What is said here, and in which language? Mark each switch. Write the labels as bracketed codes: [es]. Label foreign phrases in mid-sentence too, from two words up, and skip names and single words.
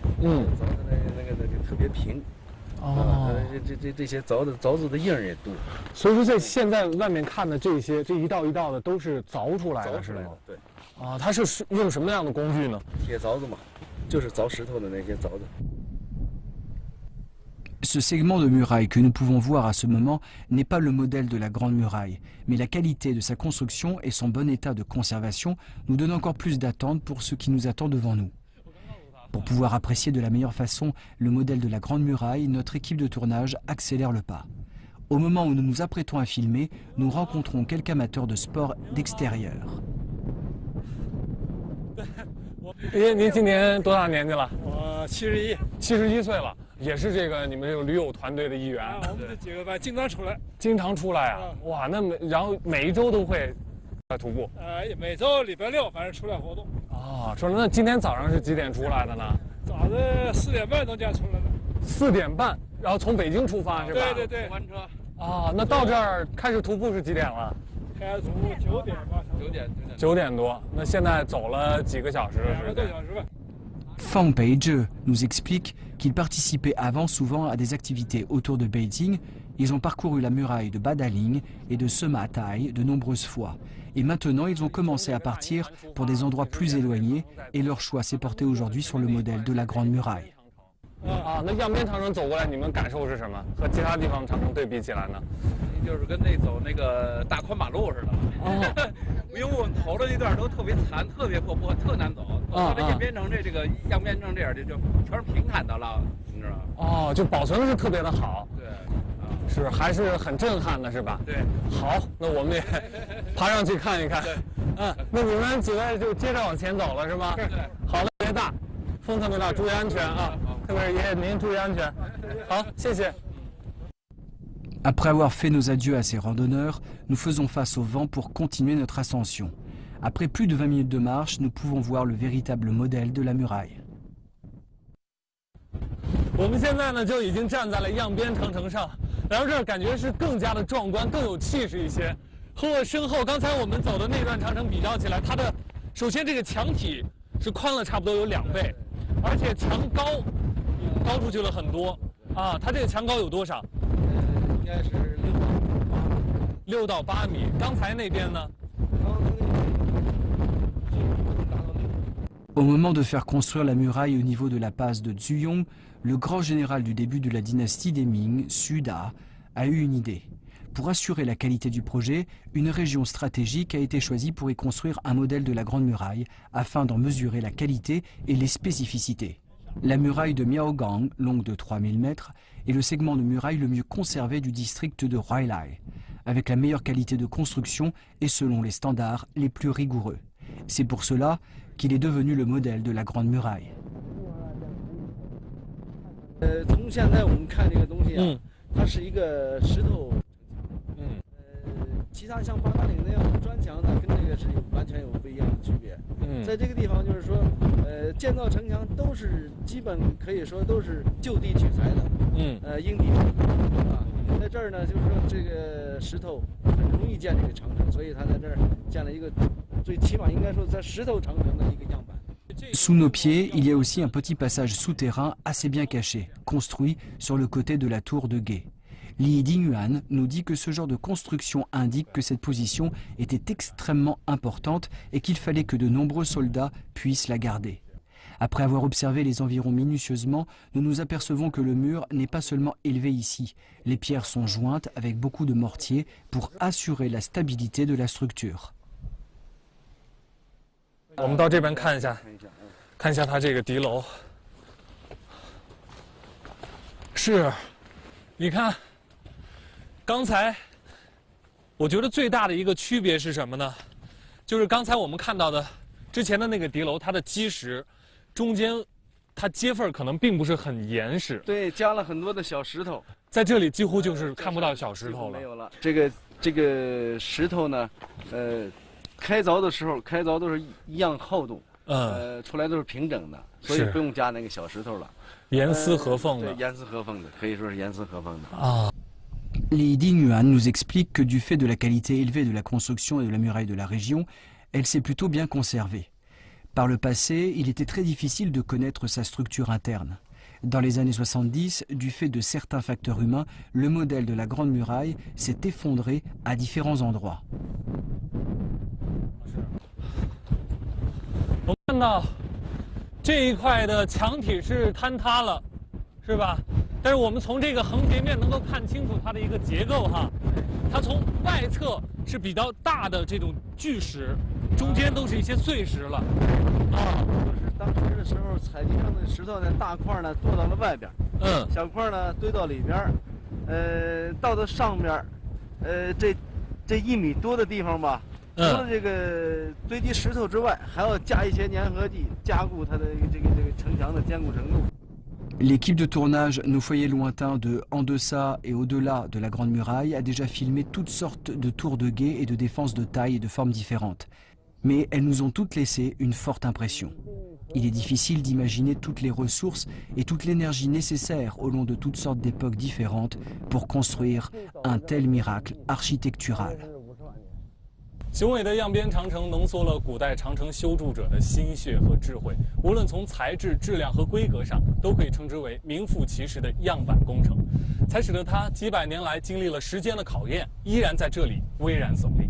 [zh] 凿的那个特别平。这些凿子的印儿也多。所以说，在现在外面看的这一道一道的都是凿出来的，是吗？对。啊，它是用什么样的工具呢？铁凿子嘛，就是凿石头的那些凿子。 [fr] Ce segment de muraille que nous pouvons voir à ce moment n'est pas le modèle de la Grande Muraille, mais la qualité de sa construction et son bon état de conservation nous donnent encore plus d'attente pour ce qui nous attend devant nous. Pour pouvoir apprécier de la meilleure façon le modèle de la Grande Muraille, notre équipe de tournage accélère le pas. Au moment où nous nous apprêtons à filmer, nous rencontrons quelques amateurs de sport d'extérieur. [zh] 您今年多大年纪了？我71。 71岁了，也是这个你们这个驴友团队的一员。我们这几个班经常出来。经常出来啊！哇，那然后每一周都会徒步。每周礼拜六反正出来活动。啊，说那今天早上是几点出来的呢？早上4点半从家出来的。 4点半，然后从北京出发是吧？对对对。班车。啊，那到这儿开始徒步是几点了？开始徒步9点吧，9点多。那现在走了几个小时了？ 2个多小时吧。 [fr] Fang Peizhe nous explique qu'ils participaient avant souvent à des activités autour de Beijing. Ils ont parcouru la muraille de Badaling et de Sematai de nombreuses fois. Et maintenant, ils ont commencé à partir pour des endroits plus éloignés et leur choix s'est porté aujourd'hui sur le modèle de la Grande Muraille. [zh] 啊，那样边长城走过来，你们感受是什么？和其他地方长城对比起来呢？就是跟走那个大宽马路似的。哦，因为我们头的那段都特别残、特别破破、特难走。到这样边城这个样边城这样就全是平坦的了，你知道吗？哦，就保存的是特别的好。对，是还是很震撼的，是吧？对。好，那我们也爬上去看一看。那你们几位就接着往前走了，是吗？对。好了，别大，风特别大，注意安全啊！ 特别是爷爷，您注意安全。好，谢谢。 [fr] Après avoir fait nos adieux à ces randonneurs, nous faisons face au vent pour continuer notre ascension. Après plus de 20 minutes de marche, nous pouvons voir le véritable modèle de la muraille. [zh] 我们现在呢就已经站在了样边长城上，来到这儿感觉是更加的壮观，更有气势一些。和我身后刚才我们走的那段长城比较起来，它的首先这个墙体是宽了差不多有2倍，而且墙高出去了很多啊！它这个墙高有多少？应该是 6到8米。刚才那边呢？ [fr] Au moment de faire construire la muraille au niveau de la passe de Zuyong, le grand général du début de la dynastie des Ming, Xu Da, a eu une idée. Pour assurer la qualité du projet, une région stratégique a été choisie pour y construire un modèle de la Grande Muraille afin d'en mesurer la qualité et les spécificités. La muraille de Miaogang, longue de 3000 mètres, est le segment de muraille le mieux conservé du district de Huailai, avec la meilleure qualité de construction et selon les standards les plus rigoureux. C'est pour cela qu'il est devenu le modèle de la Grande Muraille. [zh] 从现在我们看这个东西啊，它是一个石头其他像八达岭那样的砖墙呢，跟这个是完全有不一样的区别。在这个地方就是说，建造城墙都是基本可以说都是就地取材的，因地制宜啊。在这儿呢，就是说这个石头很容易建这个长城，所以他在这儿建了一个最起码应该说在石头长城的一个样板。 [fr] Sous nos pieds, il y a aussi un petit passage souterrain assez bien caché, construit sur le côté de la tour de guet. Li Dingyuan nous dit que ce genre de construction indique que cette position était extrêmement importante et qu'il fallait que de nombreux soldats puissent la garder. Après avoir observé les environs minutieusement, nous nous apercevons que le mur n'est pas seulement élevé ici. Les pierres sont jointes avec beaucoup de mortier pour assurer la stabilité de la structure. [zh] 我们到这边看一下，看一下它这个敌楼。是，你看，刚才我觉得最大的一个区别是什么呢？就是刚才我们看到的之前的那个敌楼，它的基石中间，它接缝可能并不是很严实。对，加了很多的小石头，在这里几乎就是看不到小石头了。没有了。这个石头呢，开凿的时候都是一样厚度，出来都是平整的，所以不用加那个小石头了。严丝合缝的，严丝合缝的，可以说是严丝合缝的。啊。 [fr] Li Dingyuan nous explique que du fait de la qualité élevée de la construction et de la muraille de la région, elle s'est plutôt bien conservée. Par le passé, il était très difficile de connaître sa structure interne. Dans les années 70, du fait de certains facteurs humains, le modèle de la Grande Muraille s'est effondré à différents endroits. [zh] 我们看到这一块的墙体是坍塌了，是吧？但是我们从这个横截面能够看清楚它的一个结构哈，它从外侧是比较大的这种巨石，中间都是一些碎石了。啊，就是当时的时候采集上的石头呢，大块呢垛到了外边，小块呢堆到里边，到上边，这1米多的地方吧。除了这个堆积石头之外，还要加一些粘合剂，加固它的这个城墙的坚固程度。 [fr] L'équipe de tournage Nos foyers lointains de En deçà et au-delà de la Grande Muraille a déjà filmé toutes sortes de tours de guet et de défenses de taille et de formes différentes. Mais elles nous ont toutes laissé une forte impression. Il est difficile d'imaginer toutes les ressources et toute l'énergie nécessaire au long de toutes sortes d'époques différentes pour construire un tel miracle architectural. [zh] 雄伟的样边长城浓缩了古代长城修筑者的心血和智慧，无论从材质、质量和规格上，都可以称之为名副其实的样板工程，才使得它几百年来经历了时间的考验，依然在这里巍然耸立。